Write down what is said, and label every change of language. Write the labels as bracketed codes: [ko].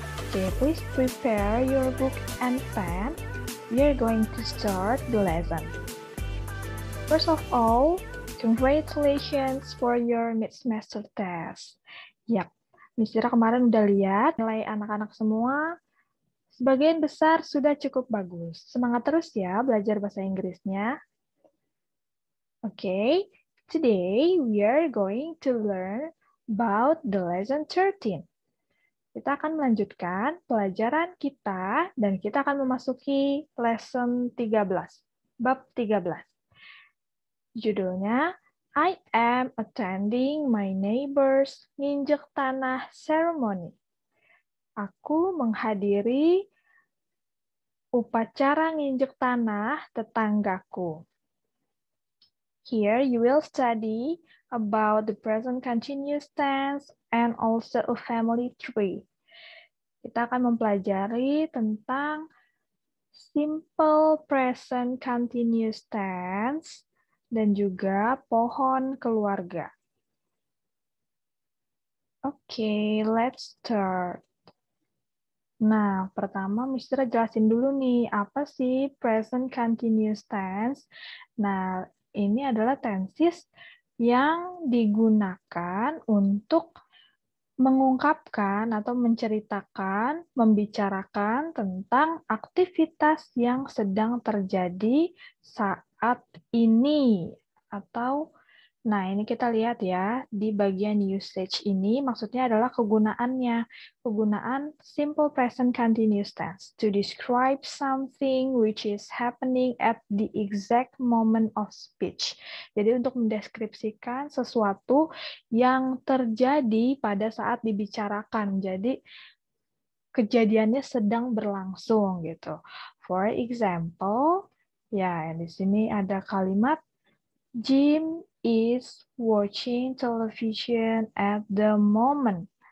[en] Okay, please prepare your book and pen. We are going to start the lesson. First of all, congratulations for your mid-semester test. [id] Yap, Miss Citra kemarin udah lihat nilai anak-anak semua. Sebagian besar sudah cukup bagus. Semangat terus ya belajar bahasa Inggrisnya. [en] Okay, today we are going to learn about the lesson 13. [id] Kita akan melanjutkan pelajaran kita dan kita akan memasuki lesson 13, bab 13. [en] Judulnya, I am attending my neighbor's nginjek tanah ceremony. [id] Aku menghadiri upacara nginjek tanah tetanggaku. [en] Here you will study about the present continuous tense and also a family tree. [id] Kita akan mempelajari tentang simple present continuous tense dan juga pohon keluarga. Oke, [en] let's start. [id] Nah, pertama Mister jelasin dulu nih, apa sih present continuous tense? Nah, ini adalah tenses yang digunakan untuk mengungkapkan atau menceritakan, membicarakan tentang aktivitas yang sedang terjadi saat ini. Atau, nah ini kita lihat ya, di bagian usage ini maksudnya adalah kegunaannya. [en] Penggunaan simple present continuous tense to describe something which is happening at the exact moment of speech. [id] Jadi untuk mendeskripsikan sesuatu yang terjadi pada saat dibicarakan. Jadi kejadiannya sedang berlangsung gitu. [en] For example, [id] ya di sini ada kalimat [en] Jim is watching television at the moment.